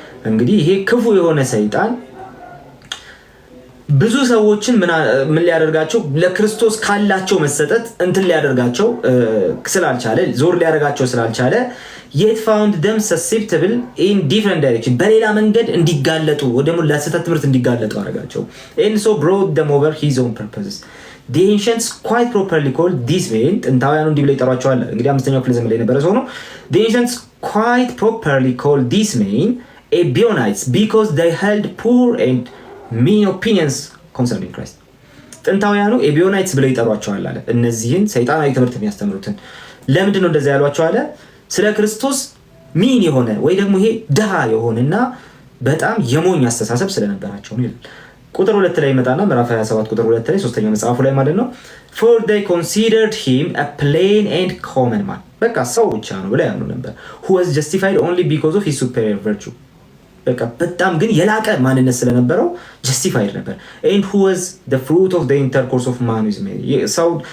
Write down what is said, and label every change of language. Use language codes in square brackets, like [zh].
[am] እንግዲህ ይሄ ክፉ የሆነ ሰይጣን ብዙ ሰዎችን ምን ሊያደርጋቸው ለክርስቶስ ካላቸው መሰጠት እንትን ሊያደርጋቸው ስላልቻለ ዞር ሊያደርጋቸው ስላልቻለ [en] yet found them susceptible in different direction [am] በሌላ መንገድ እንዲጋለጡ ወደሙ ለስህተት ትምህርት እንዲጋለጡ አደረጋቸው። [en] and so brought them over his own purposes. The ancients quite properly called this man [am] ጥንታውያኑ እንዲህ ብለው ይጠሯቸዋል። እንግዲህ 5ኛው ክፍለ ዘመን ላይ የነበረ ሰው ነው። [en] The ancients quite properly called this man Ebionites because they held poor and mean opinions concerning Christ. [am] ጥንታውያኑ ኤቢዮናይትስ ብለው ይጠሯቸዋል አለ። እነዚህን ሰይጣናዊ ትምህርት የሚያስተምሩትን ለምንድን ነው እንደዛ ያሏቸው አለ? ስለ ክርስቶስ ሚን የሆነ ወይ ደግሞ ይሄ ድሃ የሆነና በጣም የሞኝ አስተሳሰብ ስለነበራቸው ነው ይላል። ቁጥር 2 ላይ ይመጣና ምዕራፍ 27 ቁጥር 2 ላይ ሶስተኛው መጽሐፉ ላይ ማለት ነው [en] for they considered him a plain and common man [am] በቃ ሰው ብቻ ነው ብለው ያምኑ ነበር [en] who was justified only because of his superior virtue [am] በቃ በጣም ግን የላቀ ማንነት ስለነበረው justified ነበር [en] and who was the fruit of the intercourse of man with Mary [am] ሰው